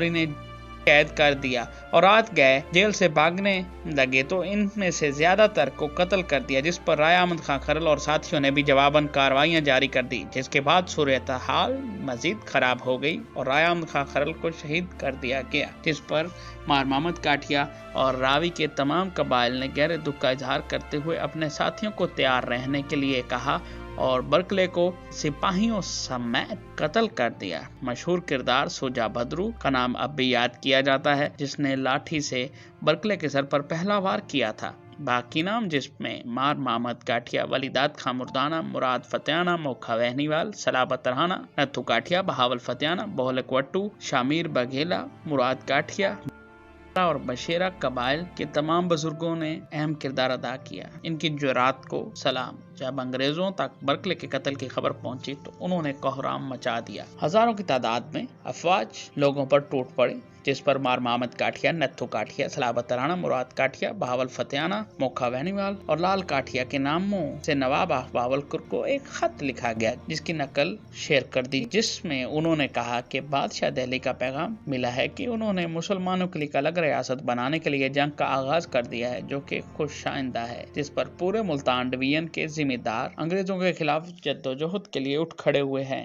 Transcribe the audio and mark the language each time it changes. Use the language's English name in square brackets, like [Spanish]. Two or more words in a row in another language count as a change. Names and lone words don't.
[Urdu] انہیں قید کر دیا اور رات گئے جیل سے بھاگنے لگے تو ان میں سے زیادہ تر کو قتل کر دیا، جس پر رائے احمد خاں کھرل اور ساتھیوں نے بھی جواباً کارروائیاں جاری کر دیں، جس کے بعد صورت حال مزید خراب ہو گئی اور رائے احمد خاں کھرل کو شہید کر دیا گیا، جس پر مار محمد کاٹھیا اور راوی کے تمام قبائل نے گہرے دکھ کا اظہار کرتے ہوئے اپنے ساتھیوں کو تیار رہنے کے لیے کہا اور برکلے کو سپاہیوں سمیت قتل کر دیا. مشہور کردار سوجا بھدرو کا نام اب بھی یاد کیا جاتا ہے، جس نے لاٹھی سے برکلے کے سر پر پہلا وار کیا تھا. باقی نام جس میں مار محمد کاٹھیا، ولیدات خاں مردانہ، مراد فتیانہ، موکھا وہنیوال، صلابت ترہانہ، نتھو کاٹھیا، بہاول فتیانہ، بوہلک وٹو، شامیر بگھیلا، مراد کاٹھیا, اور بشیرہ قبائل کے تمام بزرگوں نے اہم کردار ادا کیا۔ ان کی جرات کو سلام۔ جب انگریزوں تک برکلے کے قتل کی خبر پہنچی تو انہوں نے کوہرام مچا دیا۔ ہزاروں کی تعداد میں افواج لوگوں پر ٹوٹ پڑی، جس پر مار محمد کاٹیا، نتھو کاٹیا، صلابت رانا، مراد کاٹیا، بہاول فتیانہ، موکھا وینیوال اور لال کاٹیا کے ناموں سے نواب آف بہاولپور کو ایک خط لکھا گیا جس کی نقل شیئر کر دی، جس میں انہوں نے کہا کہ بادشاہ دہلی کا پیغام ملا ہے کہ انہوں نے مسلمانوں کے لیے الگ ریاست بنانے کے لیے جنگ کا آغاز کر دیا ہے، جو کہ خوش آئندہ ہے، جس پر پورے ملتان ڈویژن کے ذمہ دار انگریزوں کے خلاف جدوجہد کے لیے اٹھ کھڑے ہوئے ہیں۔